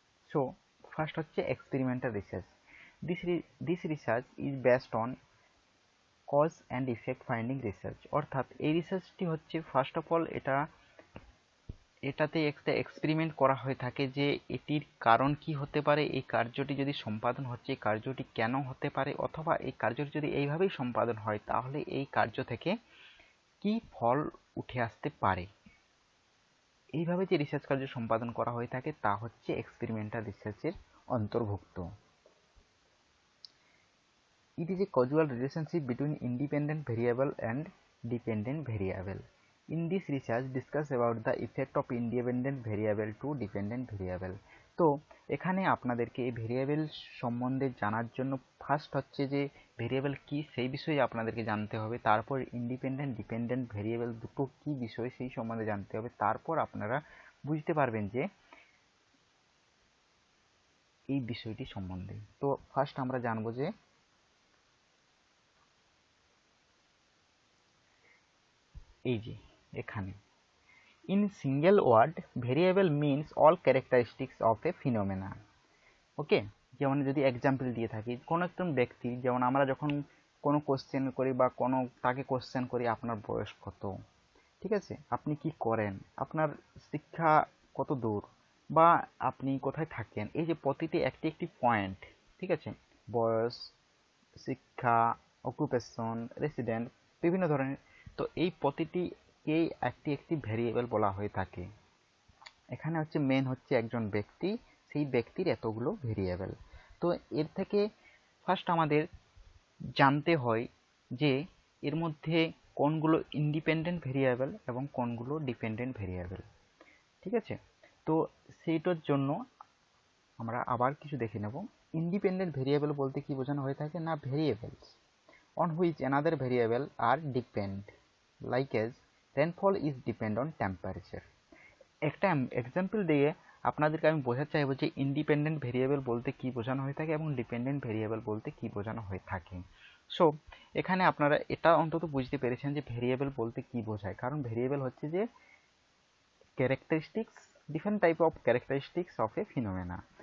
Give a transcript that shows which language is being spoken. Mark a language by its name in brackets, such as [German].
[Bangla] So first হচ্ছে experimental research. [English] this research is based on cause and effect finding research, [Bangla] অর্থাৎ এই রিসার্চটি হচ্ছে first of all এটাতে একটা এক্সপেরিমেন্ট করা হয়ে থাকে যে এটির কারণ কি হতে পারে, এই কার্যটি যদি সম্পাদন হচ্ছে এই কার্যটি কেন হতে পারে, অথবা এই কার্যটি যদি এইভাবেই সম্পাদন হয় তাহলে এই কার্য থেকে কি ফল উঠে আসতে পারে। এইভাবে যে রিসার্চ কার্য সম্পাদন করা হয়ে থাকে তা হচ্ছে এক্সপেরিমেন্টাল রিসার্চের অন্তর্ভুক্ত। [English] It is a causal relationship between independent variable and dependent variable. In this research discuss about the effect of independent variable to dependent variable. [Bangla] তো এখানে আপনাদেরকে এই ভেরিয়েবল সম্বন্ধে জানার জন্য ফার্স্ট হচ্ছে যে ভেরিয়েবল কি সেই বিষয়ে আপনাদেরকে জানতে হবে, তারপর ইন্ডিপেন্ডেন্ট ডিপেন্ডেন্ট ভেরিয়েবল দুটো কি বিষয় সেই সম্বন্ধে জানতে হবে, তারপর আপনারা বুঝতে পারবেন যে এই বিষয়টি সম্বন্ধে। তো ফার্স্ট আমরা জানবো যে এই যে এখানে [English] in single word variable means all characteristics of a phenomena. [Bangla] ওকে, যেমন যদি এক্সাম্পল দিয়ে থাকি কোনো একজন ব্যক্তি, যেমন আমরা যখন কোনো কোশ্চেন করি বা কোনো তাকে কোশ্চেন করি আপনার বয়স কত, ঠিক আছে, আপনি কি করেন, আপনার শিক্ষা কত দূর, বা আপনি কোথায় থাকেন, এই যে প্রতিটি একটি একটি পয়েন্ট, ঠিক আছে, বয়স, শিক্ষা, অকুপেশন, রেসিডেন্ট, বিভিন্ন ধরনের, তো এই প্রতিটিকেই একটি একটি ভেরিয়েবল বলা হয়ে থাকে। এখানে হচ্ছে মেন হচ্ছে একজন ব্যক্তি, সেই ব্যক্তির এতগুলো ভেরিয়েবল। তো এর থেকে ফার্স্ট আমাদের জানতে হয় যে এর মধ্যে কোনগুলো ইন্ডিপেন্ডেন্ট ভেরিয়েবল এবং কোনগুলো ডিপেন্ডেন্ট ভেরিয়েবল। ঠিক আছে, তো সেইটার জন্য আমরা আবার কিছু দেখে নেব। ইন্ডিপেন্ডেন্ট ভেরিয়েবল বলতে কি বোঝানো হয়ে থাকে না, [English] Variables on which another variable are depend, like as rainfall is depend on temperature। [Bangla] একটা এক্সাম্পল দিয়ে আপনাদেরকে আমি বোঝাতে চাইবো যে ইন্ডিপেন্ডেন্ট ভেরিয়েবল বলতে কি বোঝানো হয়ে থাকে এবং ডিপেন্ডেন্ট ভেরিয়েবল বলতে কি বোঝানো হয়ে থাকে। সো এখানে আপনারা এটা অন্তত বুঝতে পেরেছেন যে ভেরিয়েবল বলতে কি বোঝায়, কারণ ভেরিয়েবল হচ্ছে যে characteristics, [English] Different type of characteristics of a phenomena.